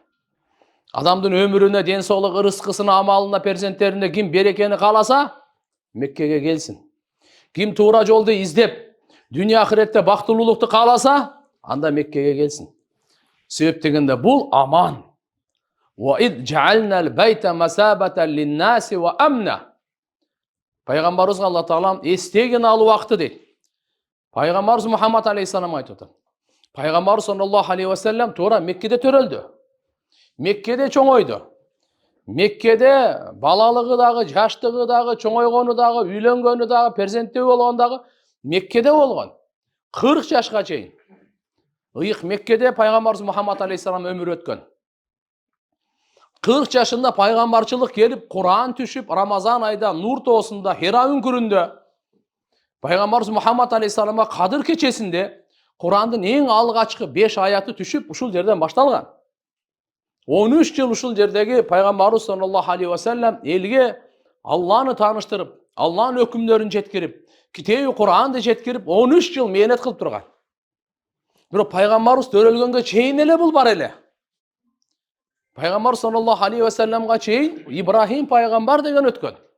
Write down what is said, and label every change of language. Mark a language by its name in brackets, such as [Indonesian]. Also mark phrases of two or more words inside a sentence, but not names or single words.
[Kyrgyz] Адамдын өмүрүнө, ден соолук, рызкысына, амалына, перзенттерине ким берекени кааласа, Меккеге келсин. Ким туура жолду издеп, дүйнө ахиретте бактылуулукту кааласа, анда Меккеге келсин. Себеп дегенде бул аман. [Arabic] وإذ جعلنا البيت مثابة للناس وأمنا. [Kyrgyz] Пайгамбарыбызга Алла Таалам эстеген алуу убакыты дейт. Пайгамбарыбыз Мухаммад алейхиссалам айтып атат. Пайгамбарыбыз [Arabic] صلى الله عليه وسلم [Kyrgyz] туура Меккеде төрөлдү. Меккеде чоңойду. Меккеде балалыгы дагы, жаштыгы дагы, чоңойгону дагы, үйлөнгөнү дагы, перзенттүү болгон дагы Меккеде болгон. 40 жашка чейин. Ыйык Меккеде пайгамбарыбыз Мухаммад алейхиссалам өмүр өткөн. 40 жашында пайгамбарчылык келип, Кур'ан түшүп, Рамазан айда, нур тоосунда, Хира үңкүрүндө Пайгамбарыбыз Мухаммад алейхисаламга Кадыр кечесинде Курандын эң алгачкы 5 аяты түшүп ушул жерден башталган. 13 жыл ушул жердеги Пайгамбарыбыз [Arabic] صلى الله عليه وسلم [Kyrgyz] элге Алланы тааныштырып, Алланын өкүмдөрүн жеткирип, Китеби Куранды жеткирип, 13 жыл мээнет кылып турган. Бирок Пайгамбарыбыз төрөлгөнгө чейин эле бул бар эле. Пайгамбар [Arabic] صلى الله عليه وسلم [Kyrgyz] чейин Ибрахим пайгамбар деген өткөн.